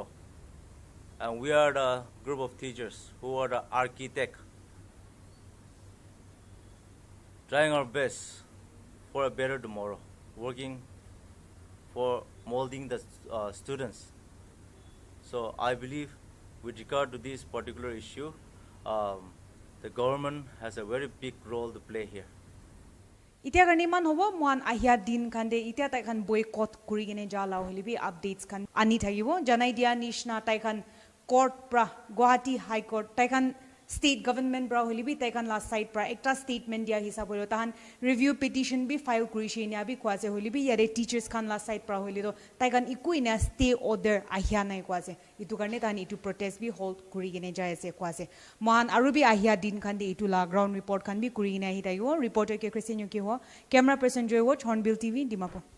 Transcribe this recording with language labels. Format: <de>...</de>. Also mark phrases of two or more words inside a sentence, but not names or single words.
<en>And we are the group of teachers who are the architect, trying our best for a better tomorrow, working for molding the students. So I believe with regard to this particular issue, the government has a very big role to play here.</en> <nag>Itia karni man hobo moan ahia din khande itia tai khan boycott kuri gene jala holibi updates khan ani thagibo janai dia nishna tai khan court pra Guwahati High Court tai khan</nag> <en>state government</en> <nag>bra holibi tai khan</nag> <en>last side</en> <nag>pra ekta statement dia hisab holo tahan</nag> <en>review petition</en> <nag>bi file kuri shenia bi kwase holibi yare teachers khan</nag> <en>last side</en> <nag>pra holido tai khan ikuina</nag> <en>stay order</en> <nag>ahia nai kwase itu karne tan itu protest bi hold kuri gene jai ase kwase man arubi ahia din khande itu la</nag> <en>ground report</en> <nag>khan bi kuri gene hi tayo reporter ke Christian ke ho</nag> <en>camera person</en> <nag>joy watch Hornbill TV Dimapur.</nag>